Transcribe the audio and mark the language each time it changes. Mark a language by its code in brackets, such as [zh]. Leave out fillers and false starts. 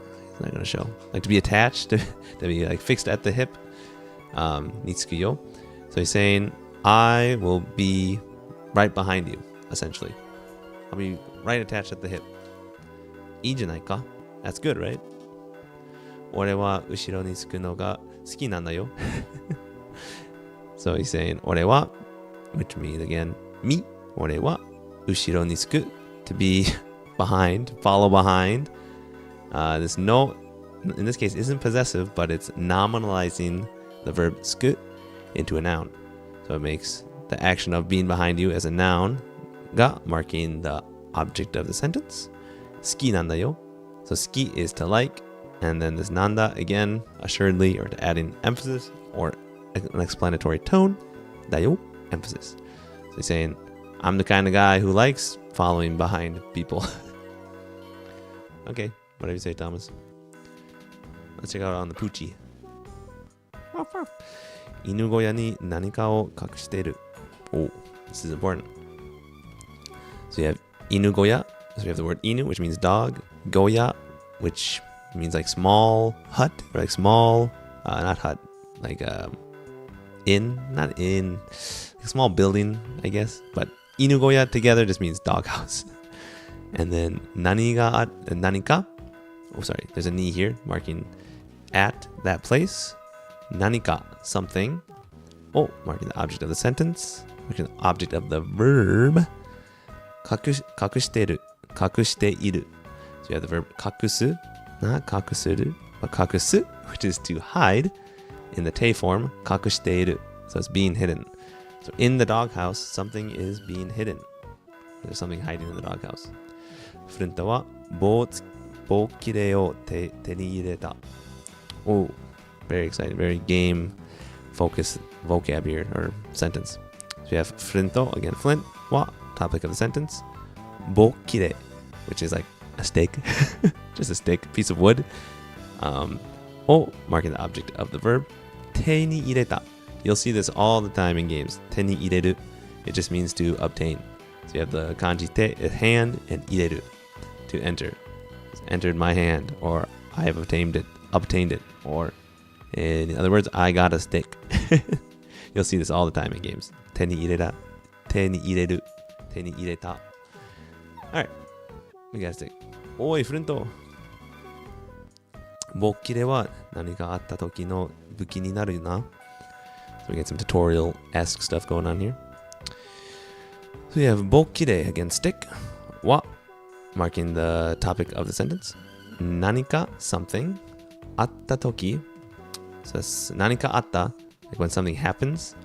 [en] It's not gonna show. Like to be attached, to be like fixed at the hip. [ja] につくよ. [en] So he's saying, I will be right behind you, essentially. I'll be right attached at the hip. [ja] いいじゃないか? [en] That's good, right? [ja] 俺は後ろにつくのが好きなんだよ. [en] So he's saying 俺は, which means again me. 俺は後ろにつく, to be behind, follow behind. This no, in this case, isn't possessive, but it's nominalizing the verb つく into a noun. So it makes the action of being behind you as a noun が marking the object of the sentence. [ja] 好きなんだよ. [en] So 好き is to like, and then this nanda again, assuredly, or to adding emphasis or an explanatory tone. だよ, emphasis. So he's saying, I'm the kind of guy who likes following behind people. Okay, whatever you say, Thomas. Let's check out on the Poochie. [ja] 犬小屋に何かを隠している. [en] Oh, this is important. So you have 犬小屋. So we have the word inu, which means dog. Goya, which means like small hut, or like small, not hut, like inn, not inn, like small building, I guess. But inu goya together just means doghouse. And then nanika. Oh, sorry, there's a ni here marking at that place. Nanika, something. Oh, marking the object of the sentence, marking the object of the verb. [ja] 隠してる, 隠している. [en] So you have the verb 隠す, not 隠する, but 隠す, which is to hide. In the te form, 隠している. So it's being hidden. So in the doghouse, something is being hidden. There's something hiding in the doghouse. [ja] フルンタは棒切れを手に入れた. [en] Oh, very excited, very game focused vocab here, or sentence. So you have フルント, again, flint, は topic of the sentence. 棒切れ, which is like a stake, just a stick, piece of wood. O, marking the object of the verb. 手に入れた. You'll see this all the time in games. [ja] 手に入れる. [en] It just means to obtain. So you have the kanji te, hand, and 入れる, to enter. It's entered my hand, or I have obtained it, or in other words, I got a stick. You'll see this all the time in games. [ja] 手に入れた, 手に入れる, 手に入れた. [en] Alright, we got a stick. [ja] おい、フルント. 棒切れは何かあった時の武器になるな. [en] So we get some tutorial-esque stuff going on here. So we have 棒切れ again, stick. は marking the topic of the sentence. 何か something. [ja] あった時. [en] So that's 何かあった, like when something happens.